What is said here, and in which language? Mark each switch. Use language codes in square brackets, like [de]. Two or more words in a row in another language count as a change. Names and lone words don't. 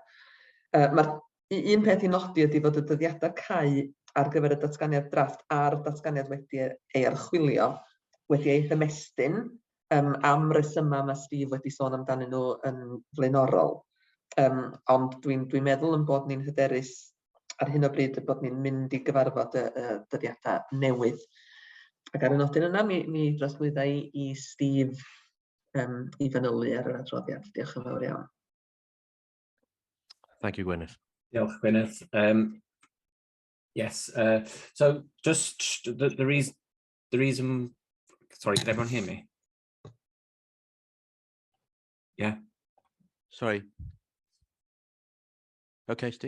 [cy] Mae'r un peth i nodi ydy fod y dyddiadau cau ar gyfer y datganiad drafft a'r datganiad wedi ei archwilio wedi ei hymestyn am resymau mae Steve wedi sôn amdanyn nhw yn flaenorol. Ond dwi'n meddwl yn bod ni'n hyderus ar hyn o bryd bod ni'n mynd i gyfarfod y dyddiadau newydd. Ac ar y nodyn yna, mi drosglwydda i Steve i fanylu ar yr adroddiad. Diolch yn fawr iawn. [en] Thank you, Gwyneth. [cy] Diolch, Gwyneth. [en] Yes, so just the reason, sorry, can everyone hear me? Yeah. Sorry. Okay, Steve.